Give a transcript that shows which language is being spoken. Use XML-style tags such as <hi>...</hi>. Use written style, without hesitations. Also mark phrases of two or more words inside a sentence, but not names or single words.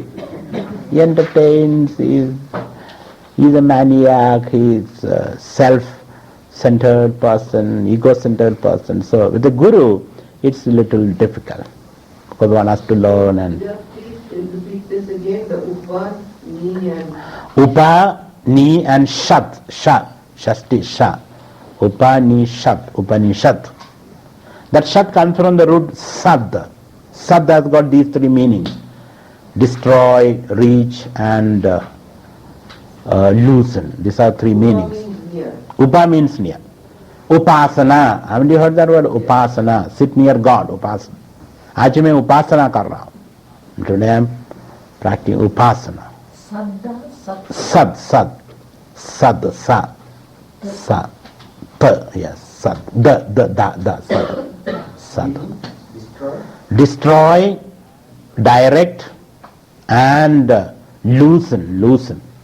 <en>He entertains, he's a maniac, he's a self-centered person, ego-centered person. So with the Guru, it's a little difficult because one has to learn and... Repeat this again, the Upa, Ni and... Upa, Ni and Shat, Sha, Shasti, Sha. Upa, Ni, Shat, Upanishad. That Shat comes from the root Sad. Sad has got these three meanings. Destroy, reach and loosen. These are three meanings. Upa means near. Upasana. Haven't you heard that word? Upasana. Sit near God. Upasana.</en> <hi>आज मैं उपासना कर रहा हूँ.</hi> <en>Today I am practicing upasana. Sad, sad, sad, sa, sa, ta, yes, sad, da, sad, sad. Destroy, direct, and loosen.</en>